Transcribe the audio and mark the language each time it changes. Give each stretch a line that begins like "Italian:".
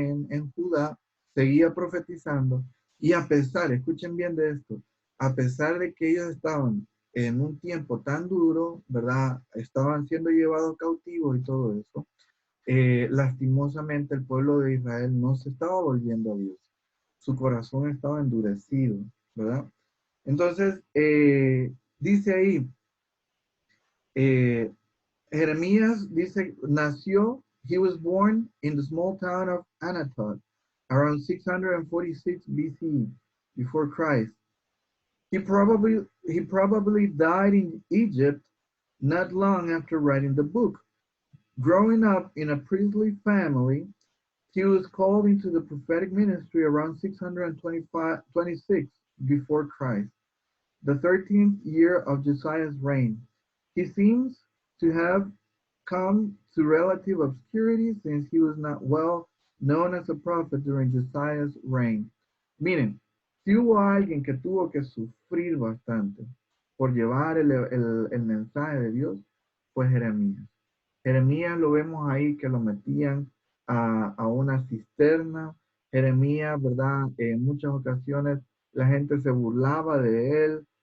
Spanish: En Judá, seguía profetizando, y a pesar, escuchen bien de esto, a pesar de que ellos estaban en un tiempo tan duro, ¿verdad? Estaban siendo llevados cautivos y todo eso, lastimosamente el pueblo de Israel no se estaba volviendo a Dios. Su corazón estaba endurecido, ¿verdad? Entonces, dice ahí, eh, Jeremías dice, nació,
English: he was born in the small town of Anatot, around 646 BC, before Christ. He probably died in Egypt not long after writing the book. Growing up in a priestly family, he was called into the prophetic ministry around 626 before Christ, the 13th year of Josiah's reign. He seems to have come to relative obscurity since he was not well known as a prophet during Josiah's reign.
Spanish: Miren, si hubo alguien que tuvo que sufrir bastante por llevar el mensaje de Dios, fue Jeremías. Jeremías lo vemos ahí que lo metían a una cisterna. Jeremías, ¿verdad? En muchas ocasiones la gente se burlaba de él.